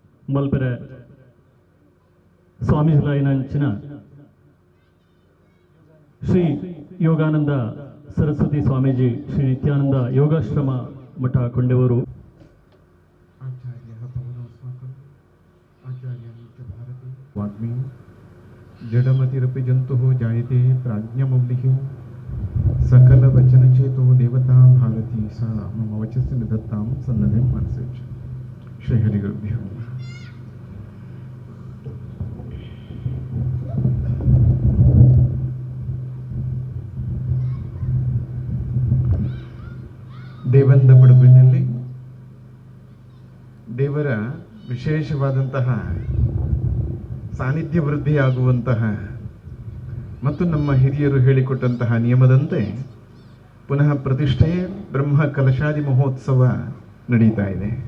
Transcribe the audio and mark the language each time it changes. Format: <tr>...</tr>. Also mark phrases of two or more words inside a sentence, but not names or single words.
<tcy>ಮಲ್ಪೆರೆ ಸ್ವಾಮೀಜಿಲಾಯಿನಂಚಿನ ಶ್ರೀ ಯೋಗಾನಂದ ಸರಸ್ವತಿ ಸ್ವಾಮೀಜಿ ಶ್ರೀ ನಿತ್ಯಾನಂದ ಯೋಗಾಶ್ರಮ ಮಠ ಕೊಂಡೆವರು.</tcy> <sa>वाग्मी जडमतिरपि जन्तुः जायते प्राज्ञमौलिः सकलवचनचेतो देवता भारती सा मम वचसि निधत्तां सन्नदे मनसि श्री हरिगुरुभ्यो नमः.</sa> <kn>ದೇವಂದ ಬಡಗಿನಲ್ಲಿ ದೇವರ ವಿಶೇಷವಾದಂತಹ ಸಾನ್ನಿಧ್ಯ ವೃದ್ಧಿಯಾಗುವಂತಹ ಮತ್ತು ನಮ್ಮ ಹಿರಿಯರು ಹೇಳಿಕೊಟ್ಟಂತಹ ನಿಯಮದಂತೆ ಪುನಃ ಪ್ರತಿಷ್ಠೆ ಬ್ರಹ್ಮ ಕಲಶಾದಿ ಮಹೋತ್ಸವ ನಡೀತಾ ಇದೆ.</kn>